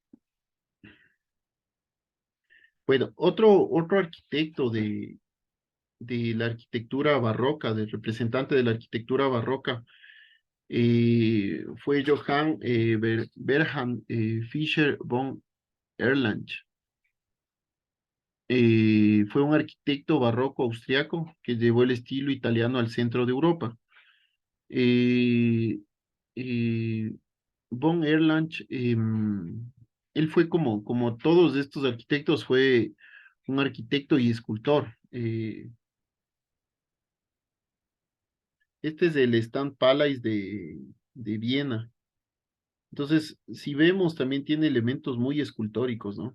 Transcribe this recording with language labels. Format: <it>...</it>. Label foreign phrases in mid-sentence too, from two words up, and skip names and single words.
<es>Bueno, otro arquitecto de la arquitectura barroca, del representante de la arquitectura barroca, fue Johann Bernhard Fischer von Erlangen. Fue un arquitecto barroco austriaco que llevó el estilo italiano al centro de Europa. Eh, eh, von Erlangen, él fue como todos estos arquitectos, fue un arquitecto y escultor. Este es el Stand Palace de Viena. Entonces, si vemos, también tiene elementos muy escultóricos, ¿no?</es>